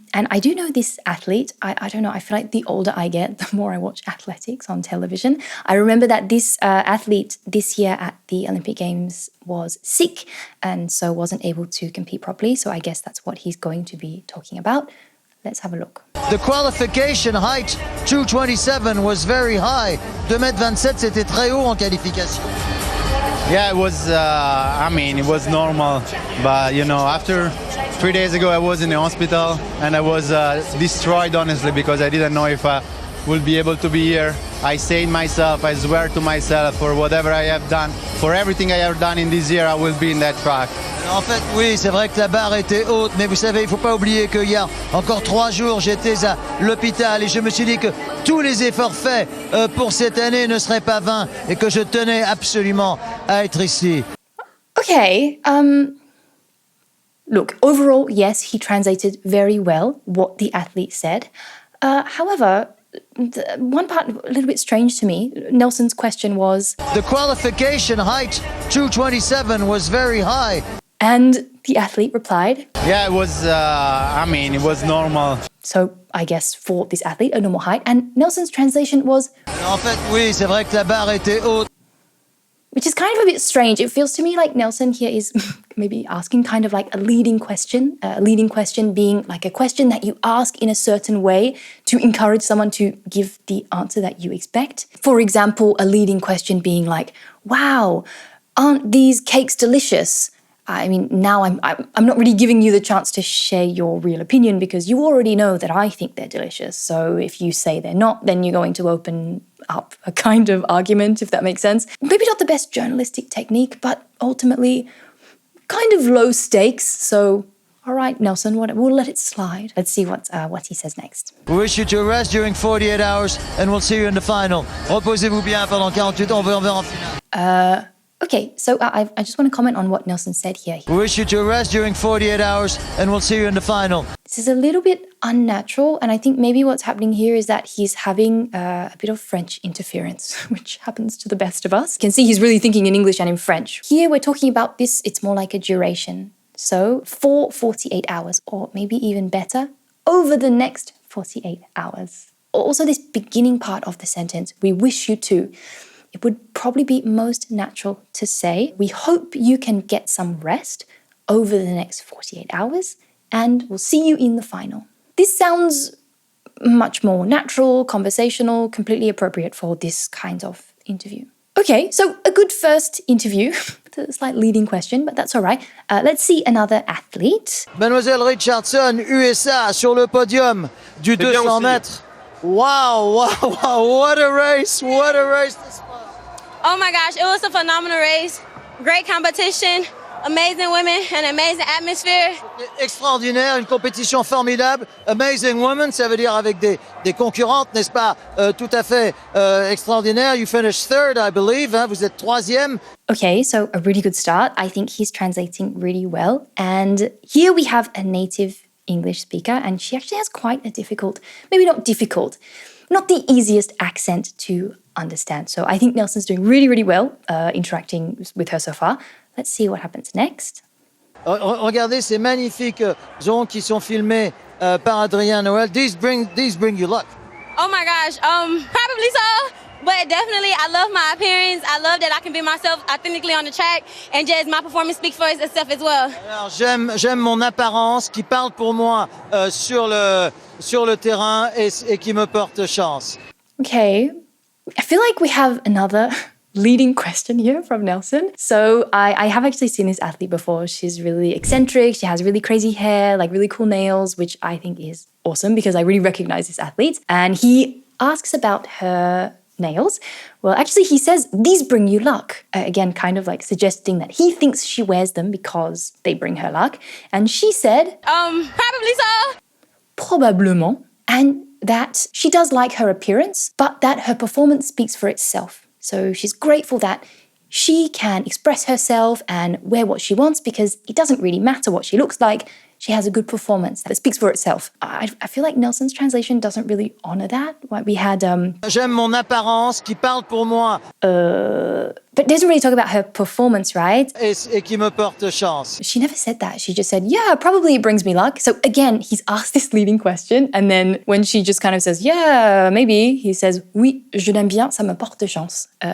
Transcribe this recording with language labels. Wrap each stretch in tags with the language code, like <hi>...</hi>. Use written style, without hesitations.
<en>And I do know this athlete. I don't know, I feel like the older I get, the more I watch athletics on television. I remember that this athlete this year at the Olympic Games was sick and so wasn't able to compete properly. So I guess that's what he's going to be talking about. Let's have a look. The qualification height, 227, was very high.</en> <fr>2m27, c'était très haut en qualification.</fr> <en>Yeah, it was, it was normal. But, after 3 days ago, I was in the hospital and I was destroyed, honestly, because I didn't know if I would be able to be here. I saved myself, I swear to myself, for whatever I have done, for everything I have done in this year, I will be in that track.</en> <fr>En fait, oui, c'est vrai que la barre était haute, mais vous savez, il ne faut pas oublier qu'il y a encore 3 jours, j'étais à l'hôpital et je me suis dit que tous les efforts faits pour cette année ne seraient pas vains et que je tenais absolument à être ici.</fr> <en>Okay, look, overall, yes, he translated very well what the athlete said. However, one part a little bit strange to me, Nelson's question was... The qualification height, 227, was very high. And the athlete replied... Yeah, it was, it was normal. So I guess for this athlete, a normal height. And Nelson's translation was...</en> <fr>En fait, oui, c'est vrai que la barre était haute.</fr> <en>Which is kind of a bit strange. It feels to me like Nelson here is maybe asking kind of like a leading question being like a question that you ask in a certain way to encourage someone to give the answer that you expect. For example, a leading question being like, wow, aren't these cakes delicious? I mean, now I'm not really giving you the chance to share your real opinion because you already know that I think they're delicious. So if you say they're not, then you're going to open up a kind of argument, if that makes sense. Maybe not the best journalistic technique, but ultimately kind of low stakes. So, all right, Nelson, we'll let it slide. Let's see what he says next. We wish you to rest during 48 hours and we'll see you in the final.</en> <fr>Reposez-vous bien pendant 48 heures, on verra en finale.</fr> <en>Okay, so I just want to comment on what Nelson said here. We wish you to rest during 48 hours and we'll see you in the final. This is a little bit unnatural, and I think maybe what's happening here is that he's having a bit of French interference, which happens to the best of us. You can see he's really thinking in English and in French. Here we're talking about this, it's more like a duration. So for 48 hours, or maybe even better, over the next 48 hours. Also this beginning part of the sentence, we wish you to. It would probably be most natural to say, we hope you can get some rest over the next 48 hours and we'll see you in the final. This sounds much more natural, conversational, completely appropriate for this kind of interview. Okay, so a good first interview. It's a slight leading question, but that's all right. Let's see another athlete.</en> <fr>Mademoiselle Richardson, USA, sur le podium du 200 mètres.</fr> <en>Wow, wow, wow, what a race this was. Oh my gosh, it was a phenomenal race. Great competition, amazing women, and amazing atmosphere.</en> <fr>Extraordinaire, une compétition formidable.</fr> <en>Amazing women,</en> <fr>ça veut dire avec des concurrentes, n'est-ce pas, tout à fait extraordinaire.</fr> <en>You finished third, I believe,</en> <fr>hein, vous êtes troisième.</fr> <en>Okay, so a really good start. I think he's translating really well. And here we have a native English speaker, and she actually has quite a difficult, maybe not difficult, not the easiest accent to understand. So I think Nelson's doing really, really well interacting with her so far. Let's see what happens next.</en> <fr>Regardez ces magnifiques zones qui sont filmées par Adrien Noël.</fr> <en>These bring you luck. Oh my gosh, probably so. But definitely, I love my appearance. I love that I can be myself authentically on the track, and just my performance speaks for itself as well. Alors, j'aime mon apparence qui parle pour moi sur le terrain et qui me porte chance. Okay, I feel like we have another leading question here from Nelson. So I have actually seen this athlete before. She's really eccentric. She has really crazy hair, like really cool nails, which I think is awesome because I really recognize this athlete. And he asks about her nails. Well, actually, he says, these bring you luck. Again, kind of like suggesting that he thinks she wears them because they bring her luck. And she said, probably so. Probablement. And that she does like her appearance, but that her performance speaks for itself. So she's grateful that she can express herself and wear what she wants because it doesn't really matter what she looks like. she has a good performance that speaks for itself. I feel like Nelson's translation doesn't really honor that. We had</en> <fr>J'aime mon apparence qui parle pour moi</fr> <en>but doesn't really talk about her performance, right?</en> <fr>et qui me porte chance.</fr> <en>She never said that. She just said, yeah, probably it brings me luck. So again, he's asked this leading question. And then when she just kind of says, yeah, maybe, he says,</en> <fr>oui, je l'aime bien, ça me porte chance.</fr>